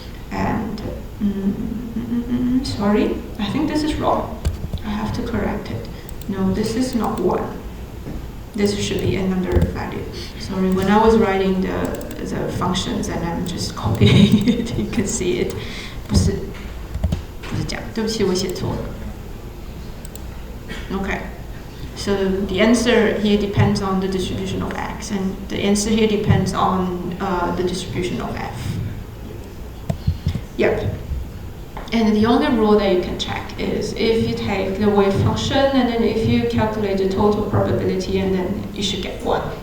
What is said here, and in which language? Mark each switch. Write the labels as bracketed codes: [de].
[en] And sorry, I think this is wrong. I have to correct it. No, this is not 1. This should be another value. Sorry, when I was writing the functions and I'm just copying it, you can see it. [zh] 不是这样，对不起，我写错了。 [en] Okay, so the answer here depends on the distribution of x, and the answer here depends on the distribution of f. Yep. And the only rule that you can check is if you take the wave function and then if you calculate the total probability, and then you should get 1.